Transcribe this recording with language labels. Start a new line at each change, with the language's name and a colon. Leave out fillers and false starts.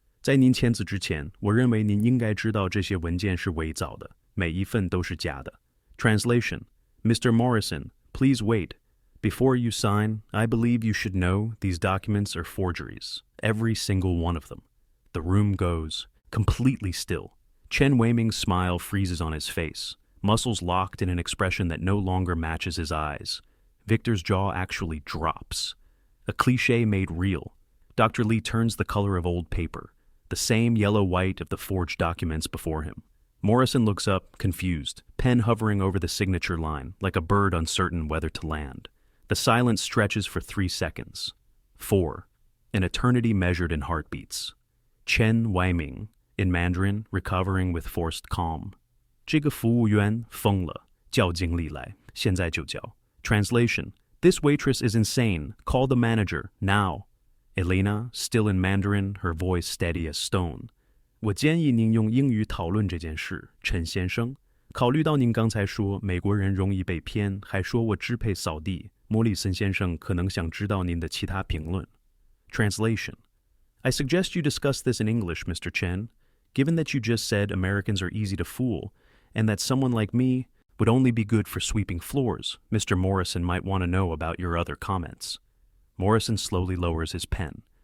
Chinese: 在您签字之前，我认为您应该知道这些文件是伪造的，每一份都是假的。
English: Translation: Mr. Morrison, please wait. Before you sign, I believe you should know these documents are forgeries. Every single one of them. The room goes completely still. Chen Weiming's smile freezes on his face, muscles locked in an expression that no longer matches his eyes. Victor's jaw actually drops. A cliché made real. Dr. Li turns the color of old paper, the same yellow-white of the forged documents before him. Morrison looks up, confused, pen hovering over the signature line, like a bird uncertain whether to land. The silence stretches for 3 seconds. 4. An eternity measured in heartbeats. Chen Weiming, in Mandarin, recovering with forced calm.
Chinese: 这个服务员疯了，叫经理来，现在就叫。
English: Translation: This waitress is insane. Call the manager, now. Elena, still in Mandarin, her voice steady as stone.
Chinese: 我建议您用英语讨论这件事，陈先生。考虑到您刚才说美国人容易被骗，还说我支配扫地，莫里森先生可能想知道您的其他评论。
English: Translation: I suggest you discuss this in English, Mr. Chen. Given that you just said Americans are easy to fool, and that someone like me would only be good for sweeping floors, Mr. Morrison might want to know about your other comments. Morrison slowly lowers his pen.